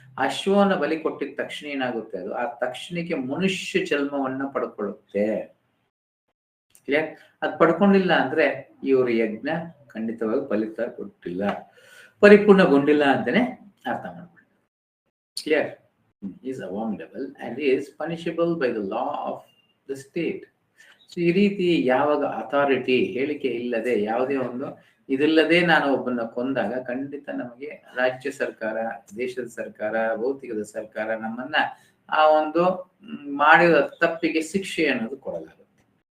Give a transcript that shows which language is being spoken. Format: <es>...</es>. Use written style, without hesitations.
<kn>ಅಶ್ವವನ್ನ ಬಲಿ ಕೊಟ್ಟಿದ ತಕ್ಷಣ ಏನಾಗುತ್ತೆ, ಅದು ಆ ತಕ್ಷಣಕ್ಕೆ ಮನುಷ್ಯ ಜನ್ಮವನ್ನ ಪಡ್ಕೊಳ್ಳುತ್ತೆ. ಕ್ಲಿಯರ್? ಅದು ಪಡ್ಕೊಂಡಿಲ್ಲ ಅಂದ್ರೆ ಇವ್ರ ಯಜ್ಞ ಖಂಡಿತವಾಗಿ ಫಲಿತ ಕೊಟ್ಟಿಲ್ಲ, ಪರಿಪೂರ್ಣಗೊಂಡಿಲ್ಲ ಅಂತಾನೆ ಅರ್ಥ ಮಾಡ್ಕೊಳ್ಳಿ. Clear?</kn> <en>is abominable and is punishable by the law of the state.</en> <kn>So ಈ ರೀತಿ ಯಾವಾಗ ಅಥಾರಿಟಿ, ಹೇಳಿಕೆ ಇಲ್ಲದೆ, ಯಾವುದೇ ಒಂದು ಇದಿಲ್ಲದೆ ನಾನು ಒಬ್ಬನ ಕೊಂದಾಗ ಖಂಡಿತ ನಮಗೆ ರಾಜ್ಯ ಸರ್ಕಾರ, ದೇಶದ ಸರ್ಕಾರ, ಭೌತಿಕದ ಸರ್ಕಾರ ನಮ್ಮನ್ನ ಆ ಒಂದು ಮಾಡಿದ ತಪ್ಪಿಗೆ ಶಿಕ್ಷೆ ಅನ್ನೋದು ಕೊಡಲಾಗುತ್ತೆ.</kn>